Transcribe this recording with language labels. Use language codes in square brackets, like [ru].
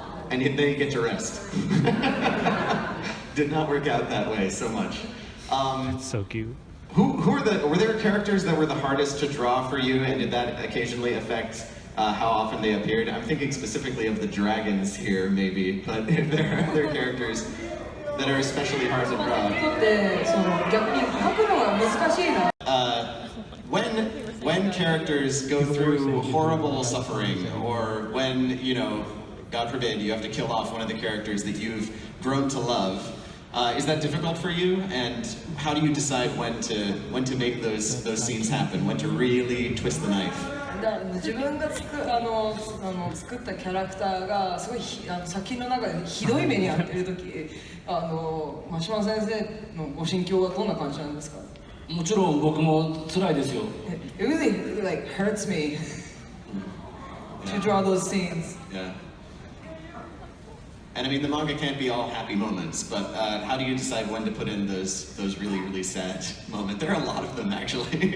[en] And then he get to rest. Did not work out that way so much. That's so cute. Were there characters that were the hardest to draw for you, and did that occasionally affect how often they appeared? I'm thinking specifically of the dragons here, maybe, but if there are other characters that are especially hard to [ja] 人 [en] draw. [ja] にとってその逆に描くのが難しいな。 [en] When characters go through horrible suffering, or when, you know, God forbid, you have to kill off one of the characters that you've grown to love, is that difficult for you? And how do you decide when to make those scenes happen? When to really twist the knife? [ja] 自分が作ったキャラクターがすごい作品の中でひどい目に遭ってる時、真島先生のご心境はどんな感じなんですか？もちろん僕も辛いですよ。 [en] It really like hurts me to draw those scenes. Yeah. And I mean, the manga can't be all happy moments, but how do you decide when to put in those really, really sad moments? There are a lot of them, actually.